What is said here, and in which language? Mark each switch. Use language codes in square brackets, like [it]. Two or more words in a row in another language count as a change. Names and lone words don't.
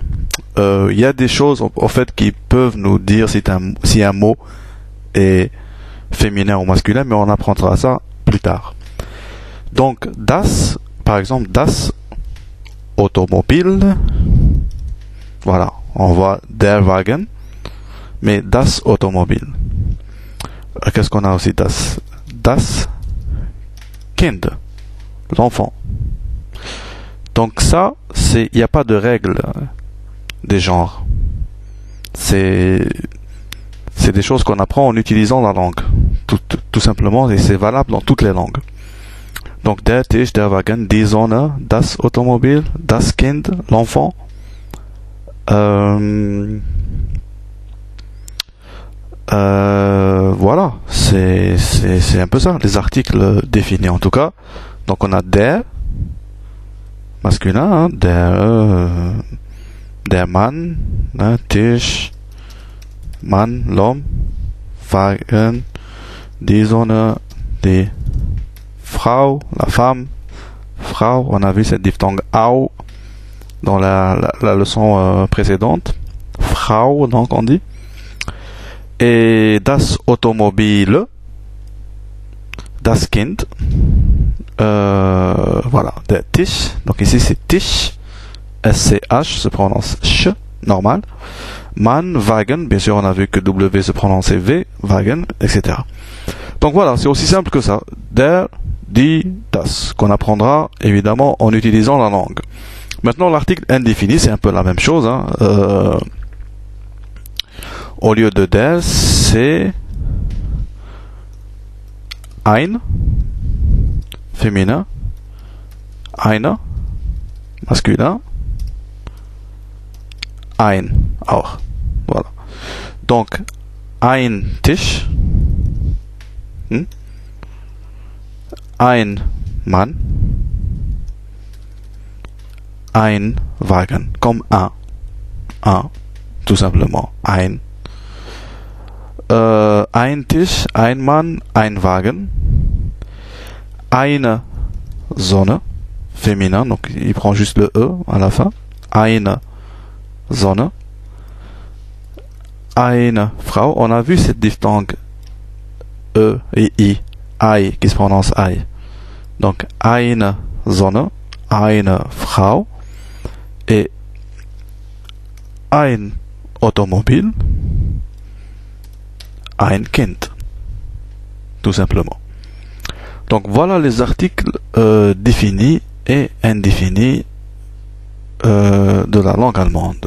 [fr] Il y a des choses en fait qui peuvent nous dire si un mot est féminin ou masculin, mais on apprendra ça plus tard. Donc, das, par exemple, [de] das Automobil. [fr] Voilà, on voit [de] der Wagen, [fr] mais [de] das Automobil. [fr] Qu'est-ce qu'on a aussi das? [de] Das Kind, [fr] l'enfant. Donc ça, il n'y a pas de règle des genres. C'est des choses qu'on apprend en utilisant la langue. Tout simplement, et c'est valable dans toutes les langues. [de] Donc der Tisch, der Wagen, die Sonne, das Automobil, das Kind, [fr] l'enfant. Voilà, c'est un peu ça, les articles définis en tout cas. Donc on a der, masculin, hein, [de] der Mann, hein, Tisch, Mann, l'homme, Wagen, die Sonne, die Frau, [fr] la femme, Frau, on a vu cette diphtongue au dans la leçon précédente. [de] Frau, [fr] donc on dit. Et [de] das Automobil, das Kind, voilà, der Tisch, [fr] donc ici c'est Tisch, S-C-H, se prononce ch, normal. [de] Man, Wagen, [fr] bien sûr on a vu que W se prononçait V, Wagen, etc. Donc voilà, c'est aussi simple que ça. [de] Der, die, das, [fr] qu'on apprendra évidemment en utilisant la langue. Maintenant l'article indéfini, c'est un peu la même chose, hein. Au lieu de der, c'est ein, féminin, eine, masculin, [de] ein, auch. [fr] Voilà. Donc, [de] ein Tisch, ein Mann, ein Wagen, [fr] comme un, tout simplement, [de] ein. Ein Tisch, ein Mann, ein Wagen, eine Sonne, [fr] féminin, donc il prend juste le E à la fin, [de] eine Sonne, eine Frau, [fr] on a vu cette diphtongue E et I, ei, qui se prononce ei, donc [de] eine Sonne, eine Frau, [fr] et [de] ein Automobil, ein Kind, [fr] tout simplement. Donc voilà les articles définis et indéfinis de la langue allemande.